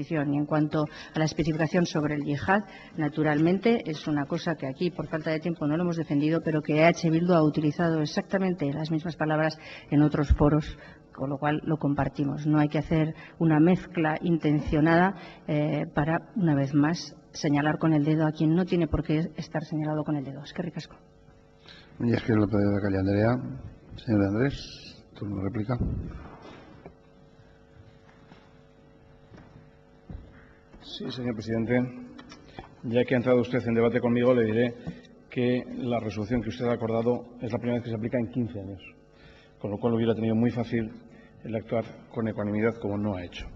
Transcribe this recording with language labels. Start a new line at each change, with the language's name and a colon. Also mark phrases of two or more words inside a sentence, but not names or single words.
Spanish: Y en cuanto a la especificación sobre el yihad, naturalmente es una cosa que aquí, por falta de tiempo, no lo hemos defendido, pero que EH Bildu ha utilizado exactamente las mismas palabras en otros foros, con lo cual lo compartimos. No hay que hacer una mezcla intencionada para, una vez más, señalar con el dedo a quien no tiene por qué estar señalado con el dedo.
Basque: Eskerrik asko. Mila esker López de Ocariz Andrea.
Spanish: Señor Andrés, turno de réplica. Sí, señor presidente. Ya que ha entrado usted en debate conmigo, le diré que la resolución que usted ha acordado es la primera vez que se aplica en 15 años, con lo cual hubiera tenido muy fácil el actuar con ecuanimidad como no ha hecho.